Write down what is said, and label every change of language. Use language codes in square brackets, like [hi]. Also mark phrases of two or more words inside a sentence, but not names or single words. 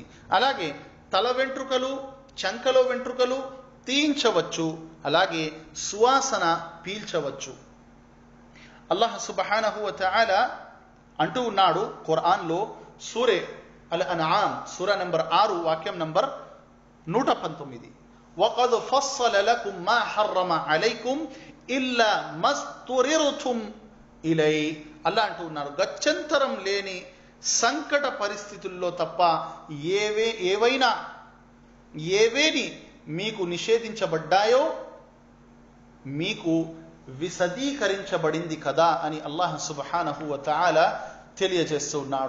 [te] అలాగే తల వెంట్రుకలు, చంకలో వెంట్రుకలు తీయించవచ్చు. అలాగే సువాసన పీల్చవచ్చు. [ar] الله سبحانه وتعالى [te] అంటూ ఉన్నాడు ఖురాన్లో, సూరే అల్ అన్ఆమ్ సూరా నంబర్ 6 వాక్యం నంబర్ 119, [ar] وَقَدْ فَصَّلَ لَكُمْ مَا حَرَّمَ عَلَيْكُمْ إِلَّا مَا اضْطُرِرْتُمْ إِلَيْهِ. [te] అల్లా అంటూ ఉన్నారు, గత్యంతరం లేని సంకట పరిస్థితుల్లో తప్ప ఏవేని మీకు నిషేధించబడ్డాయో మీకు విశదీకరించబడింది కదా అని [ar] الله سبحانه وتعالى [te] తెలియజేస్తున్నాడు.